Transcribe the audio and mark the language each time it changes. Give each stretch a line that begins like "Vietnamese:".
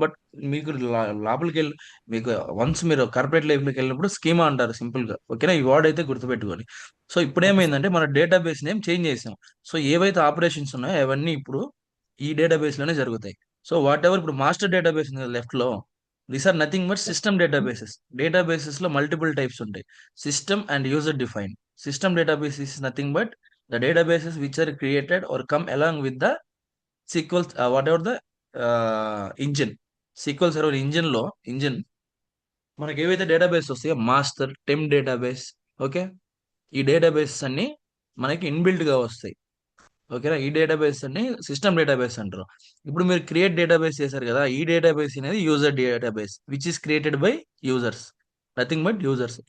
Telugu: But మీకు లోపలికి వెళ్ళి మీకు వన్స్ మీరు కార్పొరేట్ లైఫ్లోకి వెళ్ళినప్పుడు స్కీమా అంటారు సింపుల్ గా. ఓకేనా? ఈ వర్డ్ అయితే గుర్తుపెట్టుకోండి. సో ఇప్పుడు ఓకే సార్. ఏమైందంటే మన డేటాబేస్ నేమ్ చేంజ్ చేసాం. సో ఏవైతే ఆపరేషన్స్ ఉన్నాయో అవన్నీ ఇప్పుడు ఈ డేటాబేస్ లోనే జరుగుతాయి. సో వాట్ ఎవర్ ఇప్పుడు మాస్టర్ డేటాబేస్ ఉంది లెఫ్ట్ లో,
English: These are nothing but system databases.
Telugu: Databases లో మల్టిపుల్ టైప్స్ ఉంటాయి. System and user defined.
English: System database is nothing but the databases which are created or come along with the SQL, whatever the engine.
Telugu: Sequel server engine మనకి ఏవైతే database వస్తాయో master టెమ్ database, okay, ఈ database అన్ని మనకి inbuilt గా వస్తాయి. ఓకేనా, ఈ డేటాబేస్ అన్ని సిస్టమ్ డేటాబేస్ అంటారు. ఇప్పుడు మీరు క్రియేట్ డేటాబేస్ చేశారు కదా, ఈ డేటాబేస్ అనేది user database
English: Which is created by users, nothing but users.